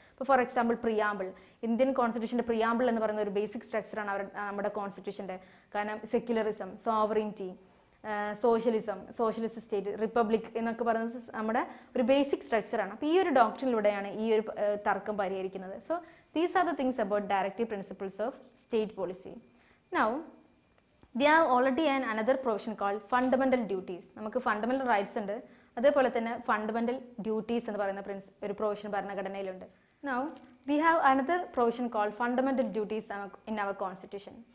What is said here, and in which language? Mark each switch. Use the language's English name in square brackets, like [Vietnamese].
[Malayalam] ഇപ്പോൾ for example preamble, Indian കോൺസ്റ്റിറ്റ്യൂഷന്റെ preamble എന്ന് പറയുന്ന ഒരു ബേസിക് സ്ട്രക്ചറാണ് നമ്മുടെ കോൺസ്റ്റിറ്റ്യൂഷന്റെ. കാരണം secularism, sovereignty, socialism, socialist state, republic എന്നൊക്കെ പറയുന്നത് നമ്മുടെ ഒരു ബേസിക് സ്ട്രക്ചറാണ്. അപ്പോൾ ഈ ഒരു ഡോക്ട്രിനിലൂടെയാണ് ഈ ഒരു തർക്കം പരിഹരിക്കുന്നത്. [English] So these are the things about directive principles of state policy. Now we have already another provision called fundamental duties. [Malayalam] നമുക്ക് ഫണ്ടമെന്റൽ റൈറ്റ്സ് ഉണ്ട്, അതേപോലെ തന്നെ ഫണ്ടമെന്റൽ ഡ്യൂട്ടീസ് എന്ന് പറയുന്ന ഒരു provision ഭരണഘടനയിലുണ്ട്. [English] Now we have another provision called fundamental duties in our constitution.